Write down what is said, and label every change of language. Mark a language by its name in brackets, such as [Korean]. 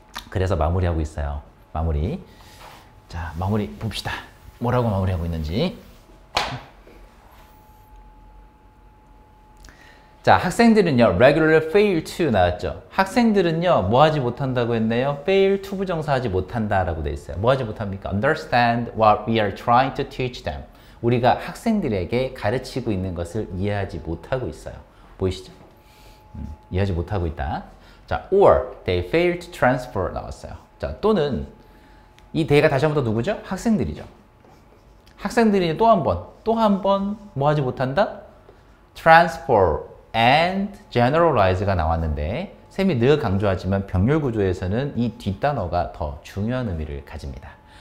[Korean] 그래서 마무리하고 있어요. 마무리. 자, 마무리 봅시다. 뭐라고 마무리하고 있는지. 자, 학생들은요, [English] regularly fail to [Korean] 나왔죠. 학생들은요, 뭐 하지 못한다고 했나요? fail to 부정사 하지 못한다라고 돼 있어요. 뭐 하지 못합니까? [English] understand what we are trying to teach them. [Korean] 우리가 학생들에게 가르치고 있는 것을 이해하지 못하고 있어요. 보이시죠? 이해하지 못하고 있다. [English] 자, or they fail to transfer [Korean] 나왔어요. 자, 또는 이 they가 다시 한 번 더 누구죠? 학생들이죠. 학생들이 또 한 번 뭐 하지 못한다? [English] transfer and generalize [Korean] 가 나왔는데 쌤이 늘 강조하지만 병렬 구조에서는 이 뒷단어가 더 중요한 의미를 가집니다.